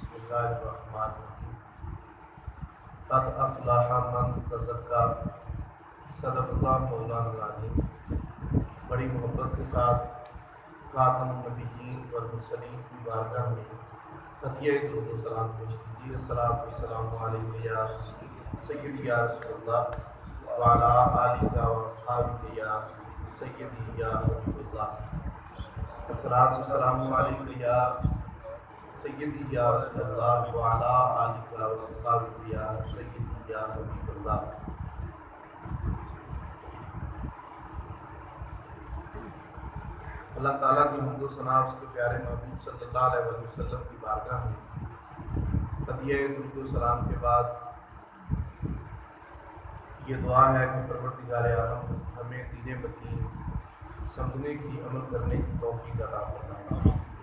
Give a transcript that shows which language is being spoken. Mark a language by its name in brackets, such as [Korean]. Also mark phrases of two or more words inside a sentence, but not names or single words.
[Arabic] بسم الله الرحمن الرحيم. قد أفلح من تزكى. صدق الله مولانا العظيم. [Urdu] بڑی محبت کے ساتھ [Arabic] خاتم النبيين والمرسلين [Urdu] کی بارگاہ میں ہدیہ درود و سلام پیش کیجیے. [Arabic] الصلاة والسلام عليك يا سيدي يا رسول الله وعلى آلك وأصحابك يا سيدي يا حبيب الله. الصلاة والسلام عليك يا سيدي يا رسول الله وعلى آلك وأصحابك يا سيدي يا حبيب الله. [Urdu] اللہ تعالیٰ کی حمد و ثنا اس کے پیارے محبوب [Arabic] صلى الله عليه وسلم [Urdu] کی بارگاہ میں ہدیہ درود و سلام کے بعد یہ دعا ہے کہ پروردگار عالم ہمیں دین متین سمجھنے کی، عمل کرنے کی توفیق عطا فرمائے.